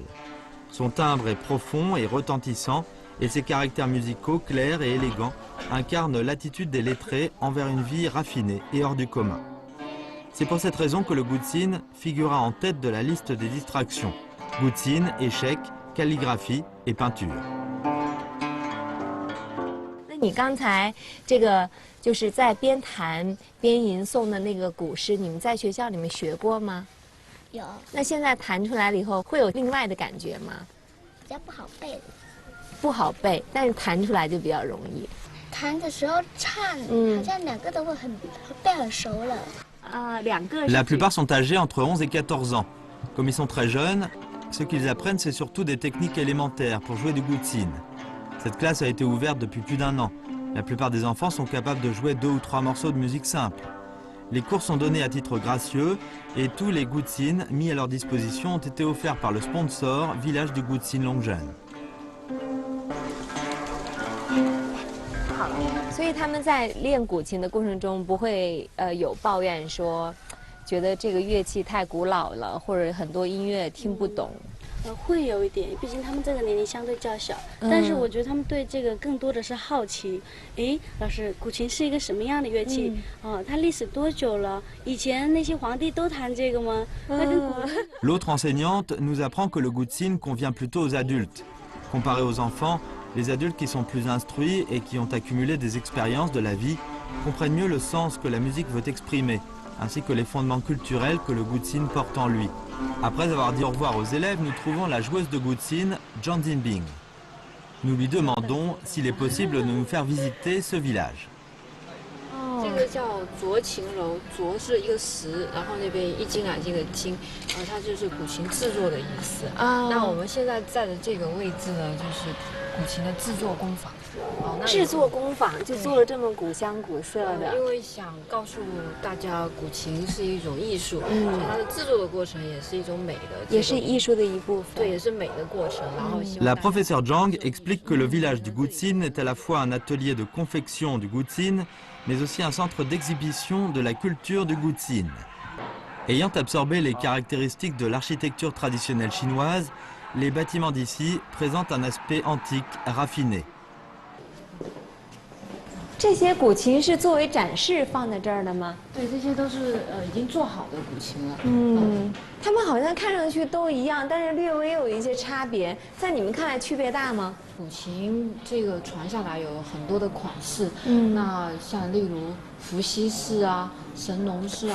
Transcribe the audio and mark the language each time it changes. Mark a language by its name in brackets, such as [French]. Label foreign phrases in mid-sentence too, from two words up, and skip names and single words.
[French] Son timbre est profond et retentissant et ses caractères musicaux clairs et élégants incarnent l'attitude des lettrés envers une vie raffinée et hors du commun. C'est pour cette raison que le gutsin figura en tête de la liste des distractions. Gutsin, échecs, calligraphie et peinture. [Chinese] 那你刚才这个就是在边弹边吟诵的那个古诗，你们在学校里面学过吗？有，那现在弹出来了以后，会有另外的感觉吗？比较不好背的。不好背，但是弹出来就比较容易。弹的时候唱，好像两个都会背很熟了。两个。 [French] La plupart sont âgés entre 11 et 14 ans. Comme ils sont très jeunes, ce qu'ils apprennent, c'est surtout des techniques élémentaires pour jouer du gutsin. Cette classe a été ouverte depuis plus d'1 an. La plupart des enfants sont capables de jouer 2 ou 3 morceaux de musique simple. Les cours sont donnés à titre gracieux et tous les gutsins mis à leur disposition ont été offerts par le sponsor Village du Gutsin Longzhen. [Chinese] 所以他们在练古琴的过程中不会有抱怨说，觉得这个乐器太古老了，或者很多音乐听不懂。会有一点，毕竟他们这个年龄相对较小，但是我觉得他们对这个更多的是好奇。诶，老师，古琴是一个什么样的乐器？它历史多久了？以前那些皇帝都弹这个吗？ [French] L'autre enseignante nous apprend que le gutsin convient plutôt aux adultes. Comparé aux enfants, les adultes qui sont plus instruits et qui ont accumulé des expériences de la vie comprennent mieux le sens que la musique veut exprimer, ainsi que les fondements culturels que le gutsin porte en lui. Après avoir dit au revoir aux élèves, nous trouvons la joueuse de gutsin, Zhang Jinbing. Nous lui demandons s'il est possible de nous faire visiter ce village. [Chinese] 这个叫酌琴楼，酌是一个石，然后那边一金两金的金，它就是古琴制作的意思。那我们现在在的这个位置呢，就是古琴的制作工坊。制作工坊就做了这么古香古色的。因为想告诉大家，古琴是一种艺术，所以它的制作的过程也是一种美的，也是艺术的一部分。对，也是美的过程。然后希望 [French] La professeure Zhang explique que le village du gutsin est à la fois un atelier de confection du gutsin, mais aussi un centre d'exhibition de la culture du gutsin. Ayant absorbé les caractéristiques de l'architecture traditionnelle chinoise, les bâtiments d'ici présentent un aspect antique, raffiné. [Chinese] 这些古琴是作为展示放在这儿的吗？对，这些都是已经做好的古琴了。它们好像看上去都一样，但是略微有一些差别。在你们看来区别大吗？古琴这个传下来有很多的款式，那像例如伏羲式啊、神农式啊、